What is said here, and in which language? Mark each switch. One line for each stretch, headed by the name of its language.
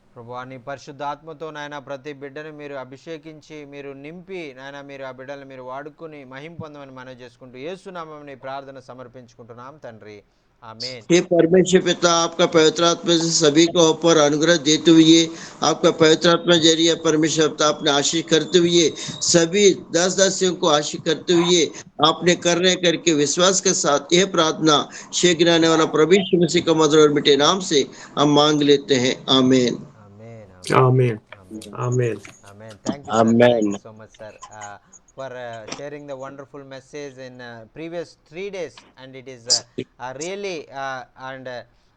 Telugu: ప్రభువా, నీ పరిశుద్ధ ఆత్మతో నాయన ప్రతి బిడ్డను మీరు అభిషేకించి మీరు నింపి నాయన మీరు ఆ బిడ్డలను మీరు వాడుకొని మహిమ పొందమని మనవి చేసుకుంటూ యేసు నామమున ఈ ప్రార్థన సమర్పించుకుంటున్నాం తండ్రి.
Hindi: आमीन. हे परमेश्वर पिता, आपका पवित्र आत्मा से सभी को ऊपर अनुग्रह देते हुए, आपका पवित्र आत्मा जरिए परमेश्वर पिता आपने आशीष करते हुए, सभी 10 दासियों को आशीष करते हुए आपने करने करके विश्वास के साथ यह प्रार्थना शीघ्र आने वाला प्रभु यीशु मसीह का मधुर और मीठे नाम से हम मांग लेते हैं. आमीन.
English: Amen. Amen. Amen. Thank you, sir. Amen. Thank you so much, sir, for sharing the wonderful message in previous 3 days, and it is really that